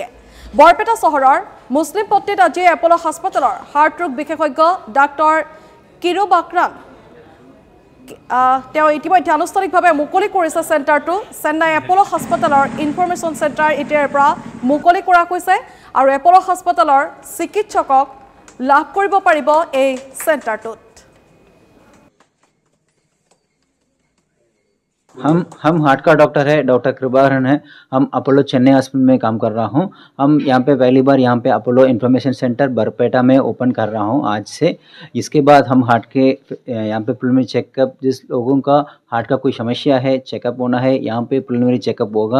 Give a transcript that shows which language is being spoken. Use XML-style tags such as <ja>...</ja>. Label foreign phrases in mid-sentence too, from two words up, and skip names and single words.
<as>বৰপেটা চহৰৰ মুছলিম পট্টিত আজি এপল হাস্পতালৰ হাৰ্ট ৰোগ বিশেষজ্ঞ ডাক্তৰ কিৰু বাকৰান তেওঁ ইতিমধ্যে আনুষ্ঠানিকভাৱে মুকলি কৰিছে চেণ্টাৰটো। চেন্নাই এপল হাস্পতালৰ ইনফৰমেশ্যন চেণ্টাৰ এতিয়াৰ পৰা মুকলি কৰা হৈছে আৰু এপল হাস্পতালৰ চিকিৎসকক লাভ কৰিব পাৰিব এই চেণ্টাৰটোত।</as> <hi>हम हार्ट का डॉक्टर है, डॉक्टर कृपाहरण है। हम अपोलो चेन्नई हॉस्पिटल में काम कर रहा हूँ। हम यहाँ पे पहली बार यहाँ पे अपोलो इन्फॉर्मेशन सेंटर बरपेटा में ओपन कर रहा हूँ आज से। इसके बाद हम हार्ट के यहाँ पे</hi> <en>preliminary checkup,</en> <hi>जिस लोगों का हार्ट का कोई समस्या है, चेकअप होना है, यहाँ पे</hi> <en>preliminary checkup</en> <hi>होगा।</hi>